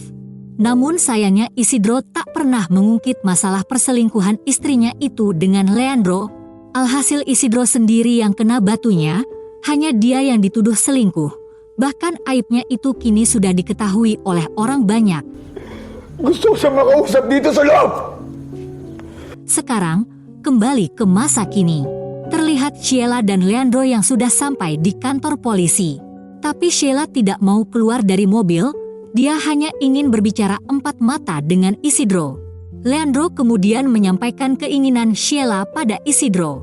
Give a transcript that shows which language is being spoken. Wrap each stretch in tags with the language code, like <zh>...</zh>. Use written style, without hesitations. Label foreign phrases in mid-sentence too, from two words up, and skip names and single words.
<id>Namun sayangnya Isidro tak pernah mengungkit masalah perselingkuhan istrinya itu dengan Leandro. Alhasil Isidro sendiri yang kena batunya. Hanya dia yang dituduh selingkuh. Bahkan aibnya itu kini sudah diketahui oleh orang banyak.</id> <tl>Gusto ko siya makausap dito sa loob!</tl> <id>Sekarang, kembali ke masa kini. Terlihat Sheila dan Leandro yang sudah sampai di kantor polisi. Tapi Sheila tidak mau keluar dari mobil. Dia hanya ingin berbicara empat mata dengan Isidro. Leandro kemudian menyampaikan keinginan Sheila pada Isidro.</id>